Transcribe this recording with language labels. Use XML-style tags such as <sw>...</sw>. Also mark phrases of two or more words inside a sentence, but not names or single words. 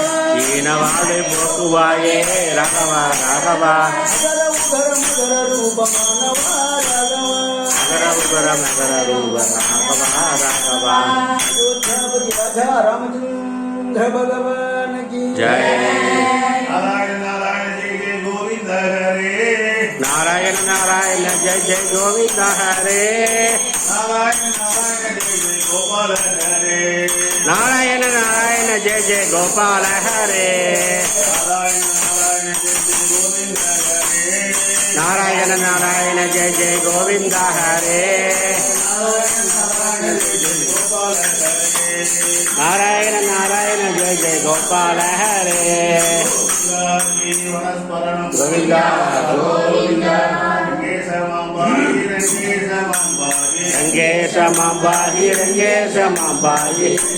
<ta>ஈனவாழை போக்குவாயே ராகவா ராகவா அகர உகர மகர ரூபமானவா ராகவா அகர உகர மகர ரூப ராகவா ராகவா</ta> <hi>अयोध्यापति राजा रामचन्द्र भगवान की जय</hi> <sa>नारायण नारायण जय जय गोविंद हरे नारायण नारायण जय जय गोविन्द हरे नारायण नारायण जय जय गोपाल हरे नारायण नारायण जय जय गोपाल हरे नारायण नारायण जय जय गोविंद हरे नारायण नारायण जय जय गोपाल हरे गोविन्दा गोविन्दा रङ्गेशमाम्पायि रङ्गेशमाम्पायि</sa>